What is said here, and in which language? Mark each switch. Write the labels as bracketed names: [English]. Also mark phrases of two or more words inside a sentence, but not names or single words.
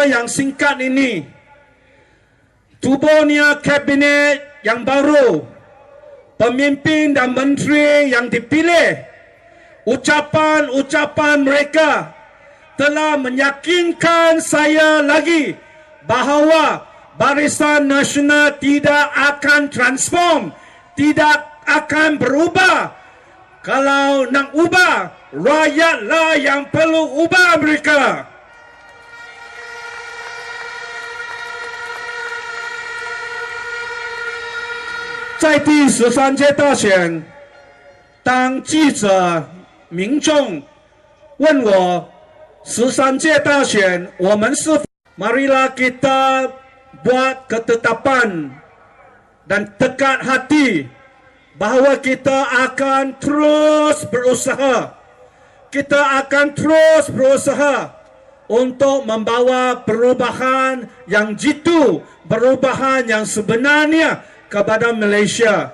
[Malay] yang singkat ini, tubuhnya kabinet yang baru, pemimpin dan menteri yang dipilih, ucapan-ucapan mereka telah meyakinkan saya lagi bahawa Barisan Nasional tidak akan transform, tidak akan berubah. Kalau nak ubah, rakyatlah yang perlu ubah mereka. [Chinese] 在第13届大选，当记者、民众问我13届大选我们是否 [Malay] marilah kita buat ketetapan dan tekad hati bahawa kita akan terus berusaha. Kita akan terus berusaha untuk membawa perubahan yang jitu, perubahan yang sebenarnya kepada Malaysia.